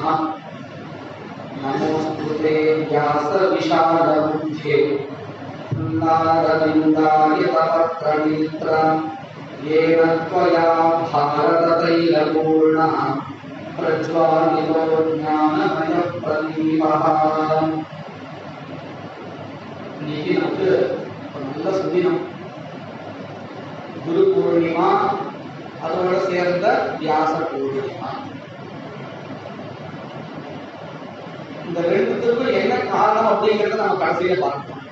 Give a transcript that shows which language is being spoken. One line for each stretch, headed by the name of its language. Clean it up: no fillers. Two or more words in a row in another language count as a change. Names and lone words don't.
Sanskrit: नमोस्तुते व्यासविशालबुद्धे नारविन्दायतपत्रनेत्रं येन त्वया भारततैलपूर्णः प्रज्वालितो ज्ञानमयः प्रदीपः।
Tamil: இன்னைக்கு நமக்கு ஒரு நல்ல சுதினம், குரு பூர்ணிமா, அதோட சேர்ந்த வியாச பூர்ணிமா. இந்த ரெண்டுத்துக்கும் என்ன காரணம் அப்படிங்கிறத நம்ம கடைசியில பார்க்கணும்.